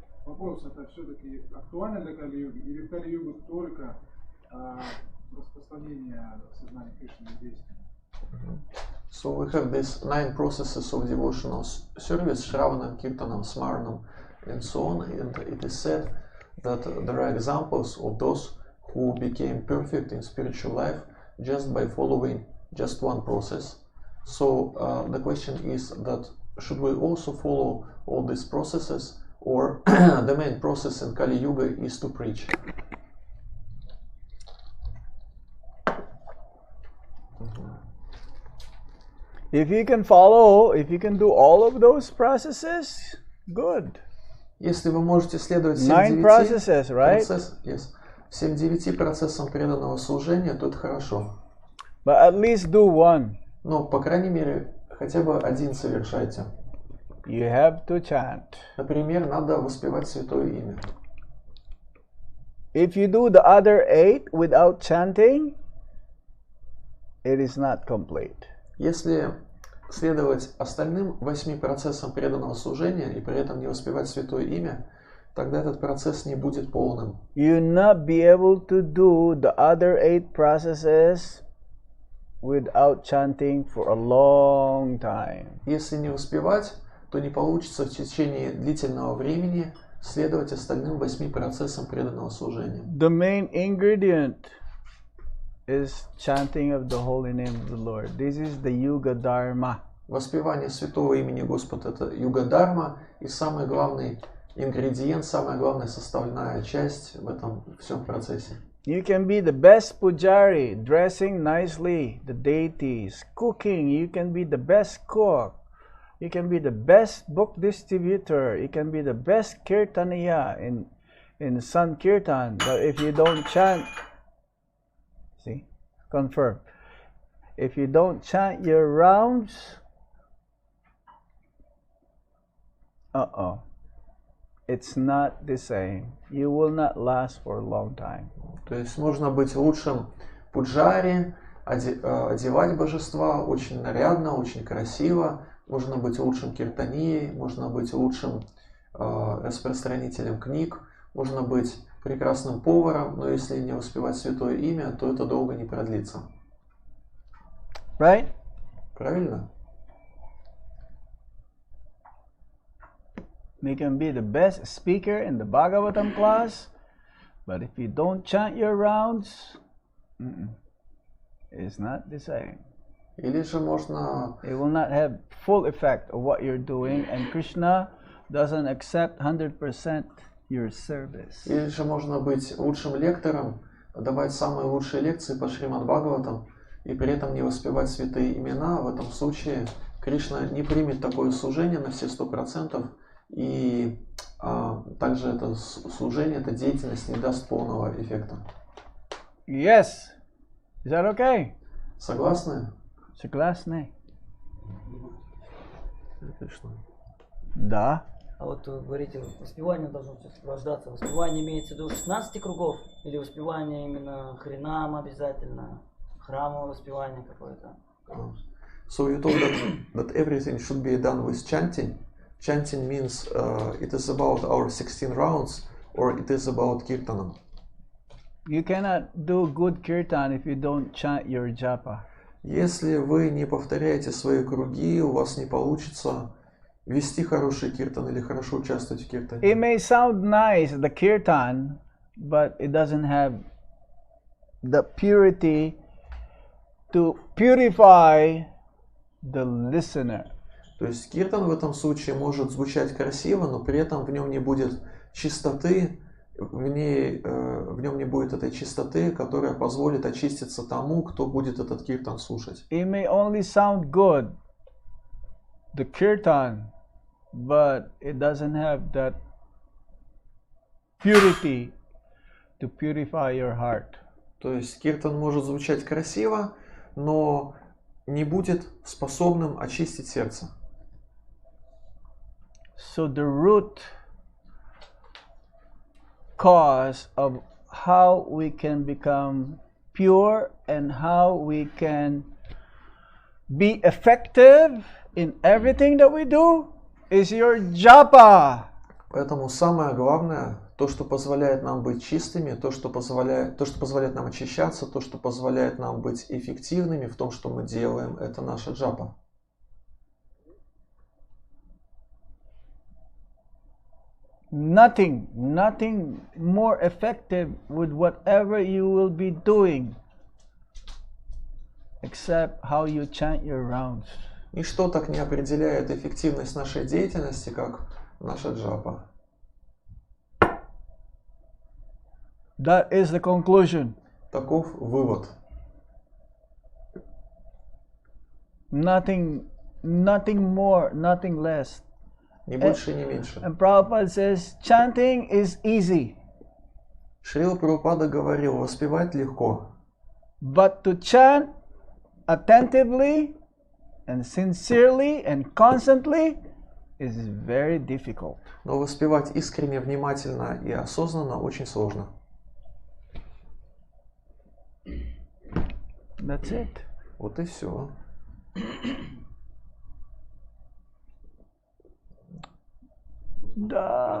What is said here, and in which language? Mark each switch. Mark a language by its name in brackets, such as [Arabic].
[Russian] вопрос, это все-таки актуально для Кали-юги, или в Кали-югу только распространение сознания Кришны и действия? [English] So we have these 9 processes of devotional service, Shravanam, Kirtanam, Smaranam, and so on. And it is said that there are examples of those who became perfect in spiritual life just by following just one process. So the question is that should we also follow all these processes, or the main process in Kali Yuga is to preach? If you can follow, if you can do all of those processes, good. [Russian] Если вы можете следовать всем [English] 9 processes, right? [Russian] всем 9 процессам преданного служения, то это хорошо. [English] But at least do one. [Russian] Но, по крайней мере, хотя бы один совершайте. [English] You have to chant. [Russian] Например, надо воспевать Святое Имя. [English] If you do the other 8 without chanting, it is not complete. [Russian] Если следовать остальным 8 процессам преданного служения и при этом не воспевать Святое Имя, тогда этот процесс не будет полным. [English] You will not be able to do the other 8 processes without chanting for a long time. [Russian] Если не успевать, то не получится в течение длительного времени следовать остальным 8 процессам преданного служения. [English] The main ingredient is chanting of the holy name of the Lord. This is the Yuga Dharma. [Russian] Воспевание святого имени Господа — это юга-дарма, и самый главный ингредиент, самая главная составная часть в этом всем процессе. [English] You can be the best pujari, dressing nicely the deities, cooking. You can be the best cook. You can be the best book distributor. You can be the best kirtaniya in Sankirtan. But if you don't chant, see, confirm. If you don't chant your rounds, it's not the same. You will not last for a long time. [Russian] То есть можно быть лучшим пуджари, одевать божества очень нарядно, очень красиво. Можно быть лучшим киртанией, можно быть лучшим распространителем книг, можно быть прекрасным поваром, но если не успевать Святое Имя, то это долго не продлится. [English] Right? [Russian] Правильно? [English] You can be the best speaker in the Bhagavatam class, but if you don't chant your rounds, it's not the same. [Russian] Или же можно... [English] It will not have full effect of what you're doing, and Krishna doesn't accept 100% your service. [Russian] Или же можно быть лучшим лектором, давать самые лучшие лекции по Шримад Бхагаватам, и при этом не воспевать святые имена. В этом случае Кришна не примет такое служение на все 100%, и также это служение, эта деятельность не даст полного эффекта. [English] Yes. Is that okay? [Russian] Согласны? Согласны? Кришна. Да. А вот вы говорите, воспевание должно сопровождаться. Воспевание имеется в виду 16 кругов? Или воспевание именно хринам обязательно? Храмовое воспевание какое-то? [English] So you told that everything should be done with chanting. Chanting means it is about our 16 rounds, or it is about kirtanam. You cannot do good kirtan if you don't chant your japa. [Russian] Если вы не повторяете свои круги, у вас не получится вести хороший киртан или хорошо участвовать в киртане. [English] It may sound nice, the kirtan, but it doesn't have the purity to purify the listener. [Russian] То есть киртан в этом случае может звучать красиво, но при этом в нем не будет чистоты, в нем не будет этой чистоты, которая позволит очиститься тому, кто будет этот киртан слушать. [English] It may only sound good, the kirtan, but it doesn't have that purity to purify your heart. [Russian] То есть киртан может звучать красиво, но не будет способным очистить сердце. [English] So the root cause of how we can become pure and how we can be effective in everything that we do is your japa. [Russian] Поэтому самое главное, то, что позволяет нам быть чистыми, то, что позволяет нам очищаться, то, что позволяет нам быть эффективными в том, что мы делаем, это наша джапа. [English] Nothing more effective with whatever you will be doing except how you chant your rounds. [Russian] Ничто так не определяет эффективность нашей деятельности, как наша джапа. [English] That is the conclusion. [Russian] Таков вывод. [English] Nothing more, nothing less. [Russian] Ни больше, ни меньше. [English] And Prabhupada says, chanting is easy. [Russian] Шрила Прабхупада говорил, воспевать легко. [English] But to chant attentively and sincerely and constantly is very difficult. [Russian] Но воспевать искренне, внимательно и осознанно очень сложно. [English] That's it. [Russian] Вот и все. Да.